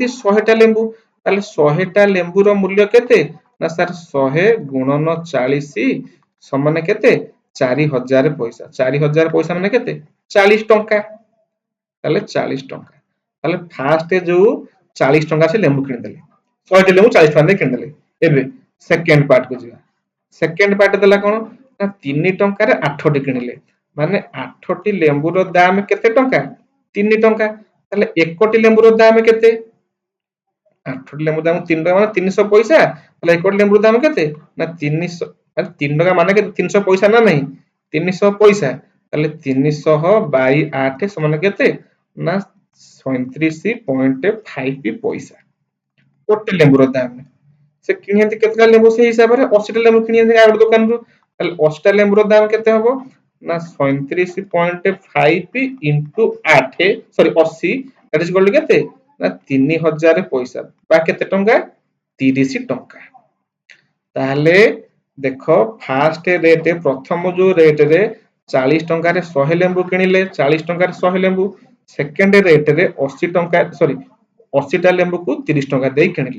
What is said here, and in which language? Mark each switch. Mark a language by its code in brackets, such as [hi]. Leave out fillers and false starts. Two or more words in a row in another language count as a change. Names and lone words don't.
[or] 100 ଟା ଲେମ୍ବୁ ତାହେଲେ 100 ଟା ଲେମ୍ବୁ ର ମୂଲ୍ୟ କେତେ ନା ସାର 100 ଗୁଣନ 40 ସମାନ କେତେ 4000 ପଇସା 4000 ପଇସା ମାନେ କେତେ 40 ଟଙ୍କା ତାହେଲେ 40 ଟଙ୍କା ତାହେଲେ ଫାଷ୍ଟ ଯୋ 40 ଟଙ୍କା ସେ ଲେମ୍ବୁ କିଣି ଦେଲେ 100 ଟା ଲେମ୍ବୁ 40 ଟଙ୍କା ଦେଇ କିଣି ଦେଲେ ଏବେ ସେକେଣ୍ଡ ପାର୍ଟ କୁ ଯିଅ ସେକେଣ୍ଡ ପାର୍ଟ ଦେଲା କଣ ନା 3 ଟଙ୍କା ରେ 8 ଟି କିଣିଲେ ମାନେ 8 ଟି ଲେମ୍ବୁ ର ଦାମ କେତେ ଟଙ୍କା 3 ଟଙ୍କା ତାହେଲେ 1 ଟି ଲେମ୍ବୁ ର ଦାମ କେତେ 8ଟି ଲେମ୍ବୁ ଦାମ 3 ଟଙ୍କା ମାନେ 300 ପଇସା। ତାହେଲେ 1ଟି ଲେମ୍ବୁର ଦାମ କେତେ ନା 300, ଆରେ 3 ଟଙ୍କା ମାନେ କେତେ 300 ପଇସା ନା ନାହିଁ 300 ପଇସା। ତାହେଲେ 300 ବାଇ 8 ସମାନ କେତେ ନା 37.5 ପଇସା ଗୋଟେ ଲେମ୍ବୁର ଦାମ। ସେ କିଣିଛନ୍ତି କେତେଟା ଲେମ୍ବୁ ସେଇ ହିସାବରେ 80ଟା ଲେମ୍ବୁ କିଣିଛନ୍ତି ଆଉ ଗୋଟେ ଦୋକାନରୁ। ତାହେଲେ 80ଟା ଲେମ୍ବୁର ଦାମ କେତେ ହବ ନା 37.5 ଇଣ୍ଟୁ 8 ସରି 80 [en] that is equal to [or] କେତେ ନା 3000 ପଇସା ବା କେତେ ଟଙ୍କା 30 ଟଙ୍କା। ତାହେଲେ ଦେଖ ଫାଷ୍ଟ ରେଟ୍ ପ୍ରଥମ ଯୋଉ ରେଟ୍ ରେ 40 ଟଙ୍କାରେ 100 ଲେମ୍ବୁ କିଣିଲେ 40 ଟଙ୍କାରେ 100 ଲେମ୍ବୁ, ସେକେଣ୍ଡ ରେଟ୍ ରେ 80 ଟଙ୍କା ସରି 80ଟା ଲେମ୍ବୁକୁ 30 ଟଙ୍କା ଦେଇ କିଣିଲେ।